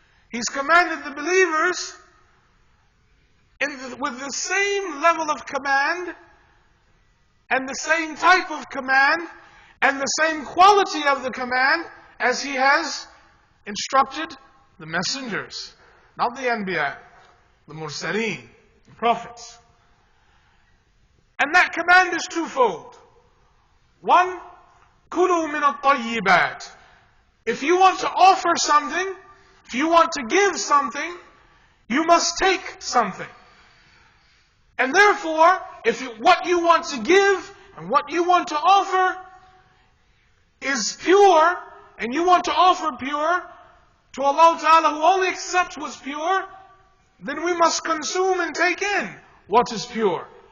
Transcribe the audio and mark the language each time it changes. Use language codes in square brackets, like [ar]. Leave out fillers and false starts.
[en] He's commanded the believers with the same level of command and the same type of command and the same quality of the command as He has instructed the messengers, not the Anbiya, the Mursaleen, the prophets. And that command is twofold. [ar] One, كُلُوا مِنَ الطَّيِّبَاتِ. [en] If you want to offer something, if you want to give something, you must take something. And therefore, what you want to give and what you want to offer is pure, and you want to offer pure to Allah Ta'ala, who only accepts what's pure, then we must consume and take in what is pure.